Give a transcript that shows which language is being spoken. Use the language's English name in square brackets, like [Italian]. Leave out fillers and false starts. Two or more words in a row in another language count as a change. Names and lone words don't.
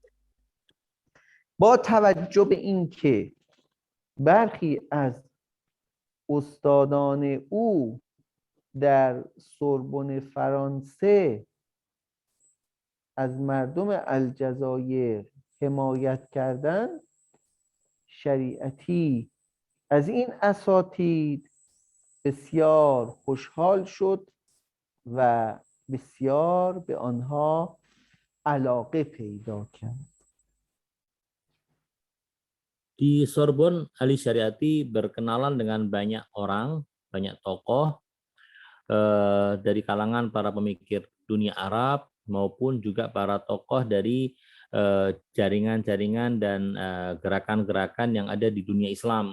[Persian] با توجه به اینکه برخی از استادان او در سوربن فرانسه از مردم الجزایر حمایت کردند، شریعتی از این اساتید بسیار خوشحال شد و بسیار به آنها علاقه پیدا کرد. [Indonesian] Di Sorbonne, Ali Syariati berkenalan dengan banyak orang, banyak tokoh dari kalangan para pemikir dunia Arab maupun juga para tokoh dari jaringan-jaringan dan gerakan-gerakan yang ada di dunia Islam.